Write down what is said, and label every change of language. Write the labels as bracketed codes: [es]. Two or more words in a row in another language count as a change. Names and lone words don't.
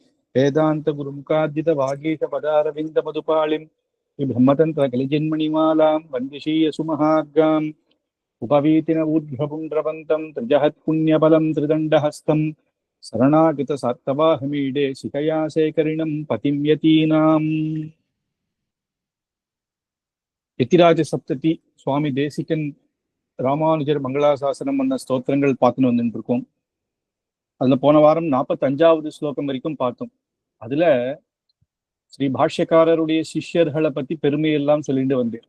[sa] वेदान्तगुरुमुखाद्यितवागीशपदारविन्दमधुपालिं ब्रह्मतन्त्रकलिजन्मणिमालां वन्दिशीयसुमहार्गाम् उपवीतिन ऊर्ध्वपुण्ड्रवन्तं त्रिजहत्पुण्यबलं त्रिदण्डहस्तं शरणागतसात्तवाहमीडे शिखया शेखरिणं पतिं यतीनाम्. [ta] எத்திராஜ சப்ததி சுவாமி தேசிகன் ராமானுஜர் மங்களாசாசனம் பண்ண ஸ்தோத்திரங்கள் பார்த்துன்னு வந்துட்டு இருக்கோம். அதுல போன வாரம் 45வது ஸ்லோகம் வரைக்கும் பார்த்தோம். அதுல ஸ்ரீ பாஷ்யக்காரருடைய சிஷ்யர்களை பத்தி பெருமையெல்லாம் சொல்லிட்டு வந்தேன்.